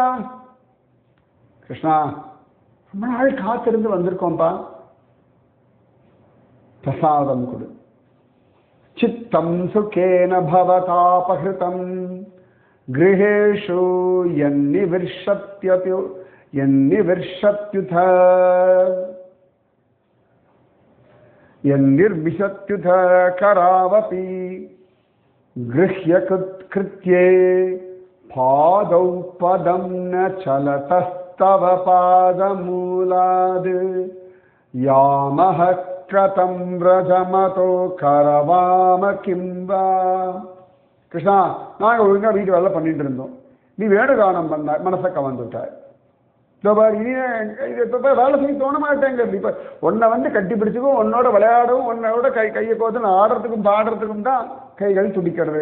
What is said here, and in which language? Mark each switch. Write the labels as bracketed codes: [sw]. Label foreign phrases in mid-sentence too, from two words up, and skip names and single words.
[ta] கிருஷ்ணா, ரொம்ப நாள் காத்திருந்து வந்திருக்கோம்பா, பிரசாதம் கொடு. [sa] चित्तं सुखेन भवतापहृतं गृहेषु यन्निर्विशत्युत. यन्निर्विशत्युत करावपि गृह्य कृत्ये पादौ पदं न चलतस्तव पादमूलाद् यामः क्रतं व्रजमतो करवाम किं वा. [ta] கிருஷ்ணா, நாங்கள் ஒழுங்காக வீட்டு வேலை பண்ணிட்டு இருந்தோம், நீ வேணுகானம் பண்ண மனசை கவர்ந்துட்டாய். இனி இப்போ வேலை செய்ய தோண மாட்டேங்க. இப்போ உன்னை வந்து கட்டி பிடிச்சிக்கும், உன்னோட விளையாடவும், உன்னோட கையை கோத்து ஆடுறதுக்கும் பாடுறதுக்கும் தான் கைகள் துடிக்கிறது.